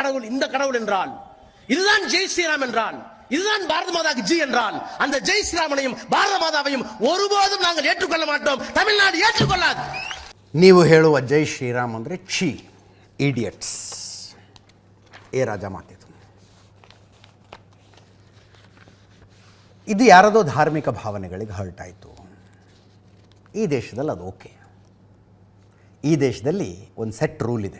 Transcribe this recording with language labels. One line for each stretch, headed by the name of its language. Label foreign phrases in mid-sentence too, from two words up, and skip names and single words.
Tamil: கடவுள் இந்த கடவுள் என்றால், இதுதான் ஜெய் ஸ்ரீராம் என்றால், இதுதான் பாரத மாதாக்கு ஜி என்றால், அந்த ஜெய் ஸ்ரீராமனையும் பாரத மாதாவையும் ஒருபோதும் நாங்கள் ஏற்றுக்கொள்ள மாட்டோம். தமிழ்நாடு ஏற்றுக்கொள்ளாது.
Kannada: ನೀವು ಹೇಳುವ ಜೈ ಶ್ರೀರಾಮ್ ಅಂದರೆ ಛೀ, ಇಡಿಯಟ್ಸ್. ಏ ರಾಜ ಮಾತಿದು. ಇದು ಯಾರದೋ ಧಾರ್ಮಿಕ ಭಾವನೆಗಳಿಗೆ ಹರ್ಟ್ ಆಯಿತು. ಈ ದೇಶದಲ್ಲಿ ಅದು ಓಕೆ. ಈ ದೇಶದಲ್ಲಿ ಒಂದು
English: set rule
Kannada: ಇದೆ.